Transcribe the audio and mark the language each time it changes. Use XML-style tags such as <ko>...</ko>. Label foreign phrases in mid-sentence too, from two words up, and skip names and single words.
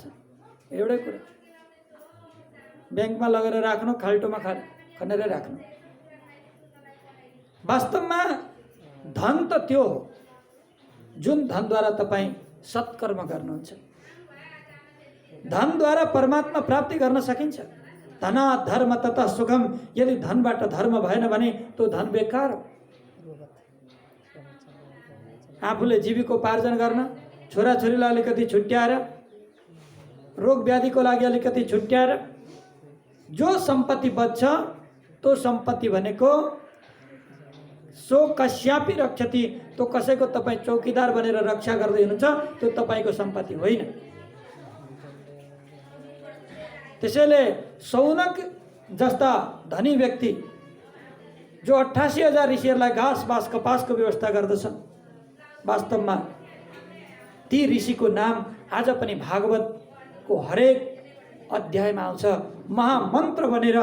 <ne>एउटै कुरा, ब्याङ्कमा लगेर राख्नु, खाल्टोमा खनेर राख्नु। वास्तवमा धन त त्यो हो जुन धनद्वारा तपाईँ सत्कर्म गर्नुहुन्छ। धनद्वारा परमात्मा प्राप्ति गर्न सकिन्छ।</ne> <sa>धनात् धर्म ततः सुखम।</sa> <ne>यदि धनबाट धर्म भएन भने त्यो धन बेकार हो। आफूले जीविकोपार्जन गर्न, छोराछोरीलाई अलिकति छुट्याएर, रोग व्याधिको लागि अलिकति छुट्याएर जो सम्पत्ति बच्छ, त्यो सम्पत्ति भनेको</ne> <sa>सो कस्यापि रक्षति,</sa> <ne>त्यो कसैको तपाईँ चौकीदार बनेर रक्षा गर्दै हुनुहुन्छ, त्यो तपाईँको सम्पत्ति होइन। त्यसैले सौनक जस्ता धनी व्यक्ति जो 88,000 ऋषिहरूलाई घाँस बाँस कपासको व्यवस्था गर्दछन्, वास्तवमा ती ऋषिको नाम आज पनि भागवतको हरेक अध्यायमा आउँछ, महामन्त्र बनेर।</ne>